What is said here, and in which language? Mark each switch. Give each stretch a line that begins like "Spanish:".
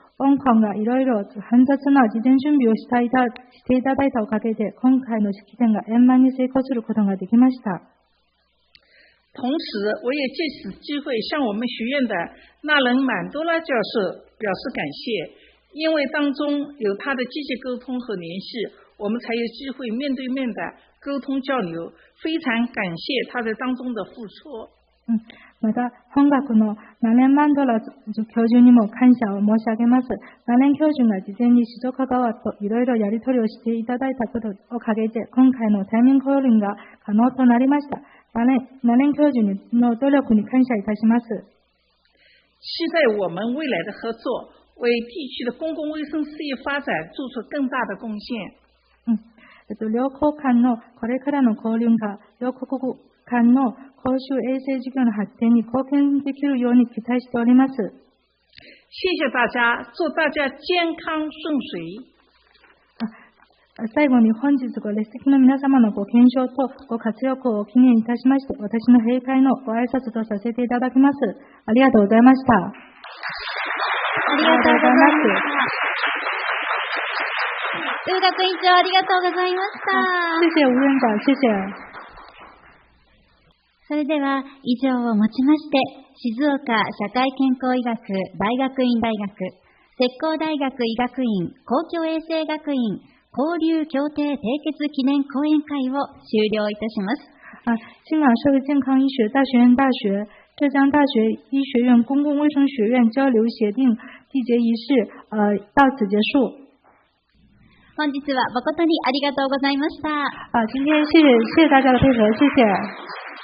Japanese: 香港がいろいろ煩雑な事前準備をしていただいたおかげで、今回の式典が円満に成功することができました。
Chinese: 同时，我也借此机会向我们学院的纳伦满多拉教授表示感谢，因为当中有他的积极沟通和联系，我们才有机会面对面的沟通交流。非常感谢他在当中的付出。
Japanese: また、本学のナレン・マンドラ教授にも感謝を申し上げます。ナレン教授が事前に静岡側といろいろやり取りをしていただいたことおかげで、今回の対面交流が可能となりました。ナレン教授の努力に感謝いたします。
Chinese: 期待我们未来的合作，为地区的公共卫生事业发展做出更大的贡献。
Japanese: 両国間のこれからの交流が両国間の公衆衛生事業の発展に貢献できるように期待しております。
Chinese: 謝謝大家，祝大家健康順遂。
Japanese: 最後に本日ご列席の皆様のご健勝とご活躍を記念いたしまして、私の閉会のご挨拶とさせていただきます。ありがとうございました。ありがとうございます。ウ学院長ありがとうございました。
Chinese: 謝謝、ウ院長、謝謝。
Japanese: それでは以上をもちまして、静岡社会健康医学大学院大学、浙江大学医学院公共衛生学院交流協定締結記念講演会を終了いたします。
Chinese: 靖港社会健康医学大学院大学、浙江大学医学院公共卫生学院交流协定締結儀式到此結束。
Japanese: 本日は誠にありがとうございました。
Chinese: 今天謝謝大家的配合，謝謝。